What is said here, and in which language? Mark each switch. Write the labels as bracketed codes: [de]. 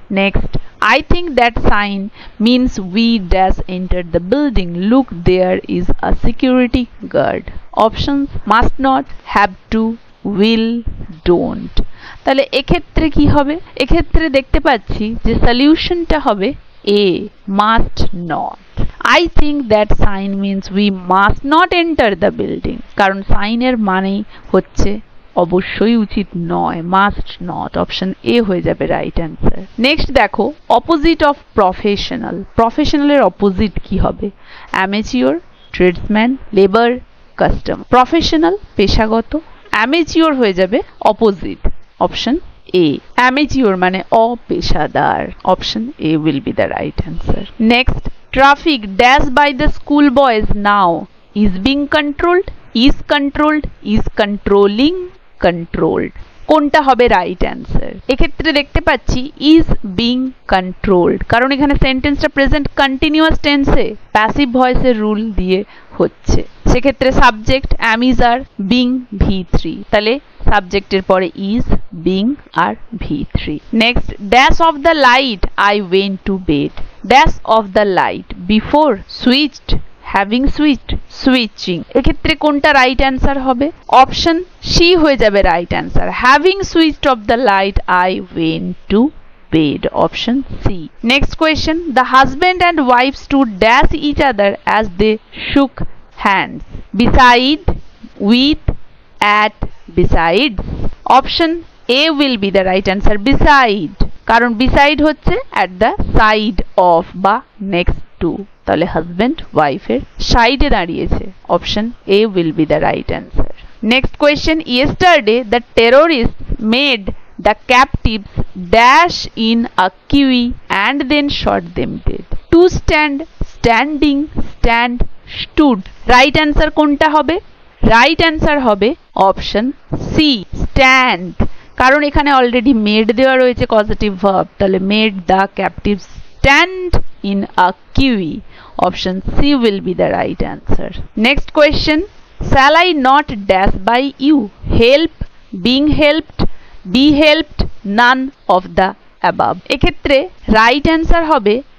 [en] Next, I think that sign means we dash enter the building, look there is a security guard. Options must not, have to, will, don't. [bn] তাহলে এক্ষেত্রে কি হবে? এক্ষেত্রে দেখতে পাচ্ছি যে সলিউশনটা হবে এ, must not. [en] I think that sign means we must not enter the building, [bn] কারণ সাইনের মানেই হচ্ছে অবশ্যই উচিত নয়, মাস্ট নট। অপশন এ হয়ে যাবে রাইট অ্যান্সার। নেক্সট দেখো, অপোজিট অফ প্রফেশনাল। প্রফেশনালের অপোজিট কি হবে? [en] Amateur, tradesman, labour, custom. [bn] Professional পেশাগত, অ্যামেচিওর হয়ে যাবে অপোজিট। অপশন এ, অ্যামেচিওর মানে অপেশাদার। [en] Option A will be the right answer. Next, traffic dash by the school boys now is being controlled, is controlled, is controlling, controlled। [bn] কোনটা হবে right answer? এক্ষেত্রে দেখতে পাচ্ছি [en] is being controlled, [bn] কারণ এখানে সেন্টেন্সটা present continuous টেন্সে প্যাসিভ ভয়েসের রুল দিয়ে হচ্ছে। সেক্ষেত্রে subject am, is, আর, being V3, তাহলে সাবজেক্টের পরে is, being আর V3। [en] Next, dash of the light I went to bed. Dash of the light before, switched, having switched, switching. [bn] এক্ষেত্রে কোনটা রাইট অ্যান্সার হবে? Option C হয়ে যাবে right answer, [en] Having switched off the light I went to bed. Option C. Next question, the husband and wife stood dash each other as they shook hands. Beside, with, at, besides. Option A will be the right answer, beside, কারণ beside হচ্ছে at the side of বা next to, [bn] তাহলে husband ওয়াইফের সাইডে দাঁড়িয়েছে। [en] Option A will be the right answer. Next question, yesterday the terrorists made the captives dash in a queue and then shot them dead. To stand, standing, stand, stood. [bn] Right answer কোনটা হবে? Right answer হবে option C, stand, কারণ এখানে already made দেওয়া রয়েছে causative verb, তাহলে [en] Made the captive stand in a queue. Option C will be the right answer. Next question, shall I not dash by you, help, being helped, be helped, none of the above. [bn] এক্ষেত্রে right answer হবে